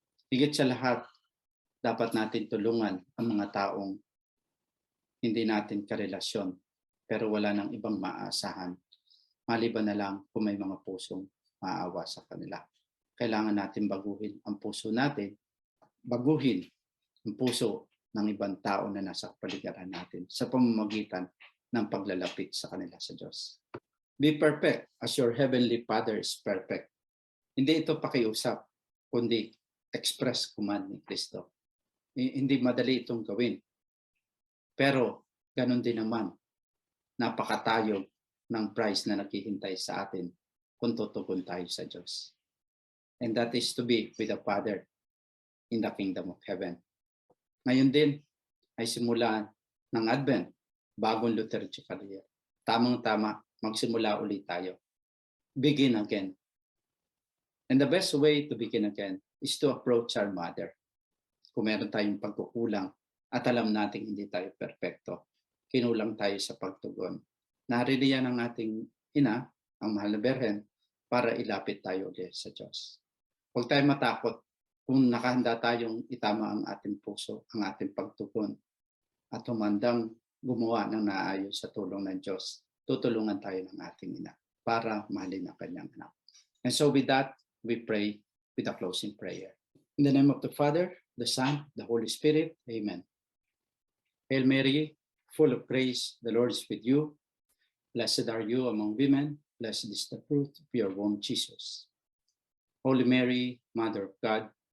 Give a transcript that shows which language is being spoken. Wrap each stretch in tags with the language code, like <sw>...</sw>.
<tl>Higit sa lahat, dapat natin tulungan ang mga taong hindi natin karelasyon pero wala nang ibang maaasahan. Maliban na lang kung may mga pusong maawa sa kanila. Kailangan natin baguhin ang puso natin, baguhin ang puso ng ibang tao na nasa kapaligiran natin sa pamamagitan ng paglalapit sa kanila sa Diyos.</tl> <en>Be perfect as your heavenly Father is perfect.</en> <tl>Hindi ito pakiusap, kundi express command ni Kristo. Hindi madali itong gawin. Pero ganun din naman, napakatayog ng prize na naghihintay sa atin kung tutugon tayo sa Diyos.</tl> <en>And that is to be with the Father in the kingdom of heaven.</en> <tl>Ngayon din ay simula ng Advent, bagong liturgical year. Tamang-tama, magsimula ulit tayo.</tl> <en>Begin again. And the best way to begin again is to approach our Mother.</en> <tl>Kung meron tayong pagkukulang at alam natin hindi tayo perfecto, kinulang tayo sa pagtugon. Naririyan ang ating ina, ang mahal na Berhen, para ilapit tayo ulit sa Diyos. Huwag tayo matakot kung nakahanda tayong itama ang ating puso, ang ating pagtugon, at humandang gumawa ng naayos sa tulong ng Diyos. Tutulungan tayo ng ating ina para mahalin ang kanyang anak.</tl> <en>And so with that, we pray with a closing prayer. In the name of the Father, the Son, the Holy Spirit, Amen. Hail Mary, full of grace, the Lord is with you. Blessed are you among women, blessed is the fruit of your womb, Jesus. Holy Mary, Mother of God,</en>